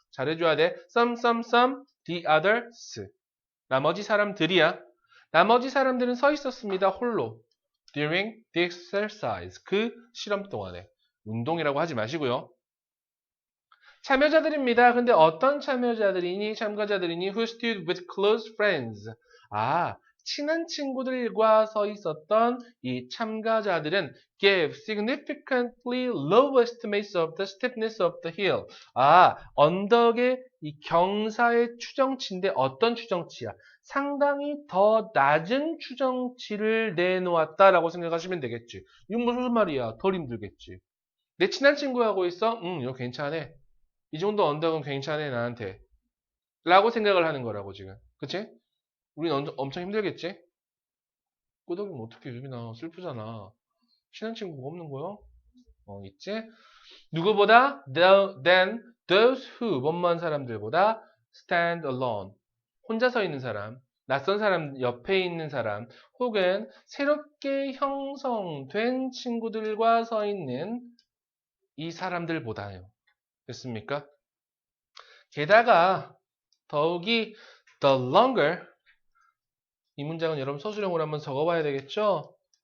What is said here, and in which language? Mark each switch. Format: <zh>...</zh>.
<ko>잘해줘야 돼. some, the others. 나머지 사람들이야. 나머지 사람들은 서 있었습니다. 홀로.</ko> <en>during the exercise.</en> <ko>그 실험 동안에. 운동이라고 하지 마시고요. 참여자들입니다. 근데 어떤 참여자들이니? 참가자들이니?</ko> <en>Who stood with close friends.</en> <ko>아, 친한 친구들과 서 있었던 이 참가자들은</ko> <en>gave significantly low estimates of the steepness of the hill.</en> <ko>아, 언덕의 이 경사의 추정치인데 어떤 추정치야? 상당히 더 낮은 추정치를 내놓았다라고 생각하시면 되겠지. 이건 무슨 말이야? 덜 힘들겠지. 내 친한 친구하고 있어? 이거 괜찮아. 이 정도 언덕은 괜찮아 나한테 라고 생각을 하는 거라고 지금. 그치? 우린 엄청 힘들겠지? 끄덕이면 어떻게 유빈아 슬프잖아. 친한 친구가 없는 거야? 있지? 누구보다?</ko> <en>Than those who</en> <ko>원만 사람들보다</ko> <en>stand alone.</en> <ko>혼자 서 있는 사람, 낯선 사람 옆에 있는 사람, 혹은 새롭게 형성된 친구들과 서 있는 이 사람들보다요. 됐습니까? 게다가 더욱이 the longer 이 문장은 여러분 서술형으로 한번 적어봐야 되겠죠?</ko>